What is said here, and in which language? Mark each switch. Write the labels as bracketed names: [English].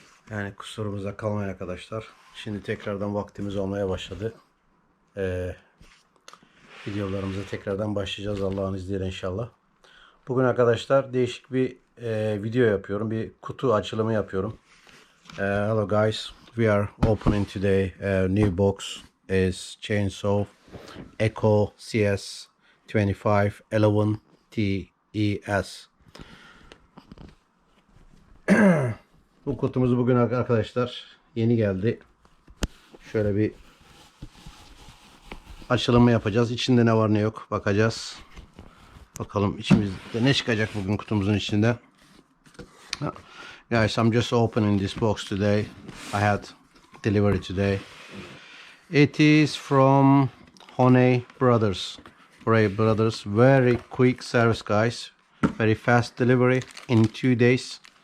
[Turkish] Yani kusurumuza kalmayın arkadaşlar. Şimdi tekrardan vaktimiz olmaya başladı. Videolarımıza tekrardan başlayacağız Allah'ın izniyle inşallah. Bugün arkadaşlar değişik bir video yapıyorum. Bir kutu açılımı yapıyorum. [English] Hello guys. We are opening today a new box is chainsaw.Echo CS 2511 TES. [Turkish] Bu kutumuz bugün arkadaşlar yeni geldi. Şöyle bir açılımı yapacağız. İçinde ne var ne yok bakacağız. Bakalım içimizde ne çıkacak bugün kutumuzun içinde. [English] Guys, I'm just opening this box today. I had delivery today. It is from Honey Brothers. Very quick service, guys. Very fast delivery in 2 days.